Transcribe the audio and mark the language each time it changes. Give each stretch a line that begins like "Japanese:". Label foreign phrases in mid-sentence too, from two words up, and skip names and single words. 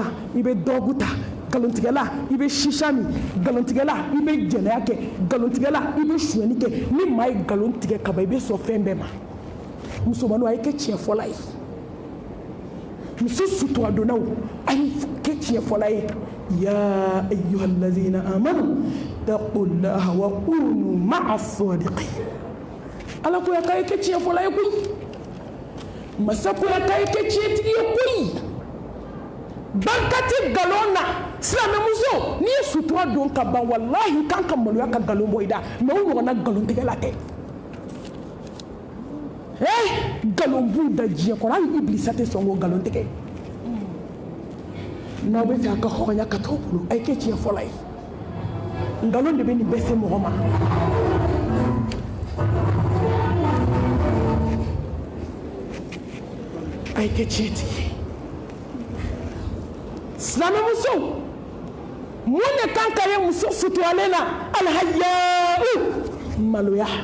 Bambara: i bɛ dɔgɔ ta nkalontigɛla i bɛ sisa min nkalontigɛla i bɛ jɛnɛya kɛ nkalontigɛla i bɛ suyɛni kɛ ni maa ye nkalon tigɛ ka ban i bɛ sɔn fɛn bɛɛ ma musomaninw a ye kɛ tiɲɛ fɔla ye muso suturadonnaw a ye kɛ tiɲɛ fɔla ye
Arabic: يا أيها الذين آمنوا اتقوا الله وكونوا مع الصادقين
Bambara: ala ko ya k'a ye kɛ tiɲɛ fɔla ye koyi masa ko ya k'a ye kɛ tiɲɛtigi ye koyi bankati galon na silamɛmuso n'i ye sutura don ka ban walahi kan ka maloya ka galon bɔ i da mais o ɲɔgɔnna galontigɛla tɛ galon b'u da diɲɛ kɔnɔ hali ibilisa tɛ sɔn k'o galon tigɛ n'aw bɛ fɛ a ka hɔrɔnya ka t'aw bolo a ye kɛ tiɲɛ fɔla ye ngalon de bɛ nin bɛɛ se mɔgɔ ma a ye kɛ tiɲɛtigi ye silamɛmuso mun de kan ka ye muso suturalen na alhayau maloya